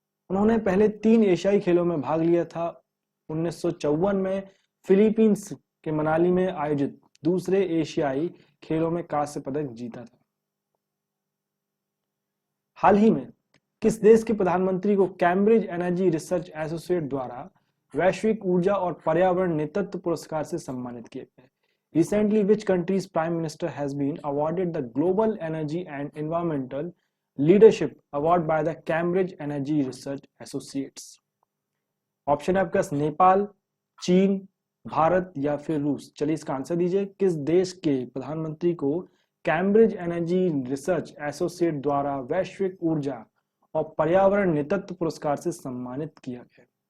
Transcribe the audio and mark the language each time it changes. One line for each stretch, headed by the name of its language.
Hindi: उन्होंने पहले 3 एशियाई खेलों में भाग लिया था। 1954 में फिलीपींस के मनाली में आयोजित दूसरे एशियाई खेलों में कांस्य पदक जीता था। हाल ही में किस देश के प्रधानमंत्री को कैम्ब्रिज एनर्जी रिसर्च एसोसिएट द्वारा वैश्विक ऊर्जा और पर्यावरण नेतृत्व पुरस्कार से सम्मानित किया गया?
English: Recently, which country's prime minister has been awarded the Global Energy and Environmental Leadership Award by the Cambridge Energy Research Associates?
Hindi: Option है आपके पास नेपाल, चीन, भारत या फिर रूस। चलिए इसका आंसर दीजिए। किस देश के प्रधानमंत्री को कैम्ब्रिज एनर्जी रिसर्च एसोसिएट द्वारा वैश्विक ऊर्जा और पर्यावरण नेतृत्व पुरस्कार से सम्मानित किया गया?